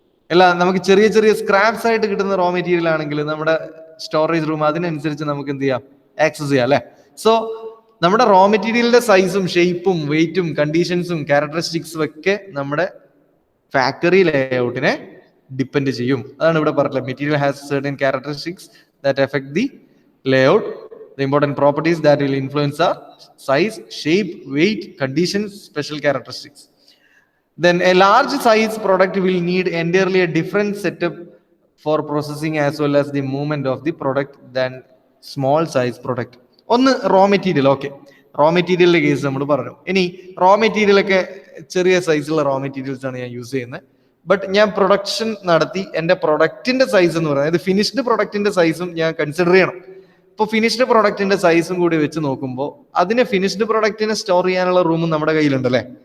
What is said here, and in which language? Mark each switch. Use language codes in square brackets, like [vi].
[ml] അല്ല, നമുക്ക് ചെറിയ ചെറിയ സ്ക്രാപ്സ് ആയിട്ട് കിട്ടുന്ന റോ മെറ്റീരിയൽ ആണെങ്കിൽ നമ്മുടെ സ്റ്റോറേജ് റൂം അതിനനുസരിച്ച് നമുക്ക് എന്ത് ചെയ്യാം, ആക്സസ് ചെയ്യാം അല്ലെ. സോ നമ്മുടെ റോ മെറ്റീരിയലിന്റെ സൈസും ഷേപ്പും വെയിറ്റും കണ്ടീഷൻസും ക്യാരക്ടറിസ്റ്റിക്സും ഒക്കെ നമ്മുടെ ഫാക്ടറി ലേഔട്ടിനെ ഡിപ്പെൻഡ് ചെയ്യും. അതാണ് ഇവിടെ പറഞ്ഞത്. [en] Material has certain characteristics that affect the layout. The important properties that will influence are size, shape, weight, conditions, special characteristics. Then a large size product will need entirely a different setup for processing as well as the movement of the product than small size product. [ml] ഒന്ന് raw material. Okay, raw മെറ്റീരിയലിന്റെ case നമ്മൾ പറഞ്ഞു. ഇനി raw material ഒക്കെ ചെറിയ സൈസുള്ള raw materials ആണ് ഞാൻ യൂസ് ചെയ്യുന്നത്. ബട്ട് ഞാൻ പ്രൊഡക്ഷൻ നടത്തി എൻ്റെ പ്രൊഡക്റ്റിന്റെ സൈസ് എന്ന് പറയുന്നത്, അതായത് ഫിനിഷ്ഡ് പ്രൊഡക്റ്റിന്റെ സൈസും ഞാൻ കൺസിഡർ ചെയ്യണം. ഇപ്പോൾ ഫിനിഷ്ഡ് പ്രൊഡക്റ്റിന്റെ സൈസും കൂടി വെച്ച് നോക്കുമ്പോൾ അതിനെ ഫിനിഷ്ഡ് പ്രൊഡക്റ്റിനെ സ്റ്റോർ ചെയ്യാനുള്ള റൂമും നമ്മുടെ കയ്യിലുണ്ടല്ലേ.